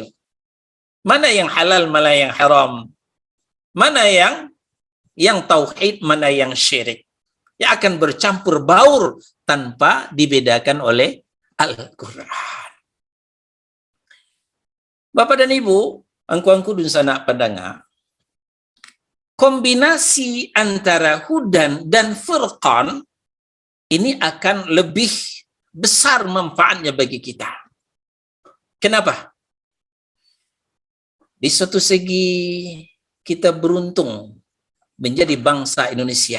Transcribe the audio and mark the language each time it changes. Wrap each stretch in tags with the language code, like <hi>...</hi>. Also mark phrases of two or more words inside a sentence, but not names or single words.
<id>Mana yang halal, mana yang haram. Mana yang tauhid, mana yang syirik. yang akan bercampur baur tanpa dibedakan oleh Al-Quran. Bapak dan Ibu,</id> <min>angku-angku dun sanak</min> <id>pendengar, kombinasi antara hudan dan furqan ini akan lebih besar manfaatnya bagi kita. Kenapa? Di suatu segi kita beruntung menjadi bangsa Indonesia.</id>